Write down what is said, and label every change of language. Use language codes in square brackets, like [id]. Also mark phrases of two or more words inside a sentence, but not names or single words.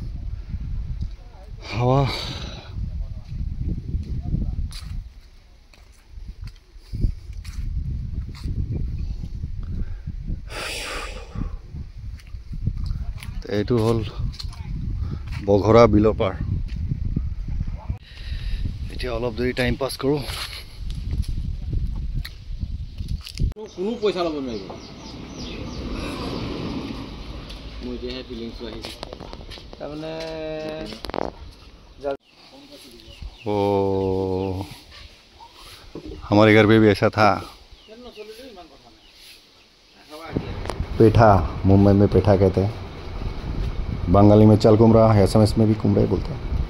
[as] হাৱা এইটো হ'ল বঘৰা বিলৰ পাৰ এতিয়া অলপ দেৰি টাইম পাছ কৰোঁ কোনো পইচা ল'ব নোৱাৰিব মোৰ এতিয়াহে ফিলিংছটো আহিছে তাৰমানে [hi] ओ हमारे घर पे भी ऐसा था पेठा मुंबई में पेठा कहते हैं बंगाली में चल कुमरा एसएमएस में भी कुमरा ही बोलते हैं